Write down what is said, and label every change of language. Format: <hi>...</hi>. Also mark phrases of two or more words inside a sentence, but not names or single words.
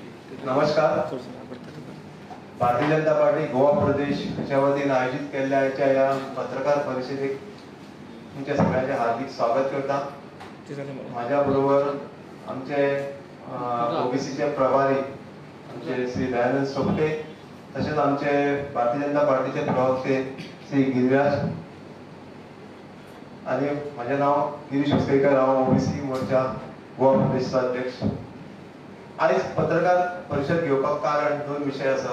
<mr>नमस्कार. भारतीय जनता पार्टी गोवा प्रदेशच्या वतीने आयोजित केलेल्या या पत्रकार परिषदेत तुमच्या सगळ्यांचे हार्दिक स्वागत करता. माझ्या बरोबर आमचे ओबीसीचे प्रभारी आमचे श्री दयानंद सोपटे, तसेच आमचे भारतीय जनता पार्टीचे प्रवक्ते श्री गिरिराज आणि माझे नाव गिरीश उसकेकर, ओबीसी मोर्चा गोवा प्रदेशचा अध्यक्ष.</mr> <kok>आज पत्रकार परिषद घेवपाक कारण दोन विषय आसा.</kok>